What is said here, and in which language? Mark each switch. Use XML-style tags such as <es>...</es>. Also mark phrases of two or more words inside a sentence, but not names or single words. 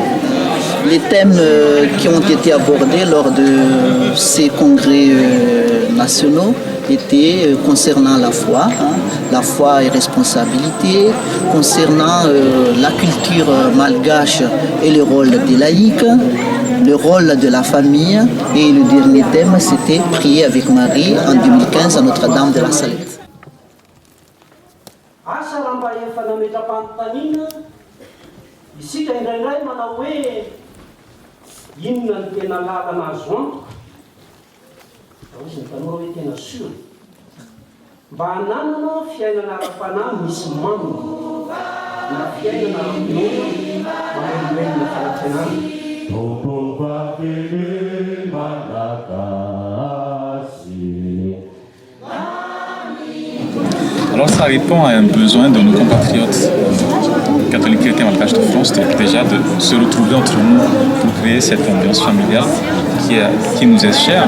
<fr>Les thèmes qui ont été abordés lors de ces congrès nationaux étaient concernant la foi et responsabilité, concernant la culture malgache et le rôle des laïcs, le rôle de la famille, et le dernier thème c'était Prier avec Marie en 2015 à Notre-Dame de la Salette.</fr> <mg>Inona ny tena lalana azo antoka da izy ny tanora hoe tena soa mba hananana fiainana ara-panahy misy mamina na fiainana ara-pinoana mamelomelona fanantenana.</mg> <fr>Alors ça répond à un besoin de nos compatriotes catholiques chrétiens malgaches de France, déjà de se retrouver entre nous pour créer cette ambiance familiale qui nous est chère.</fr>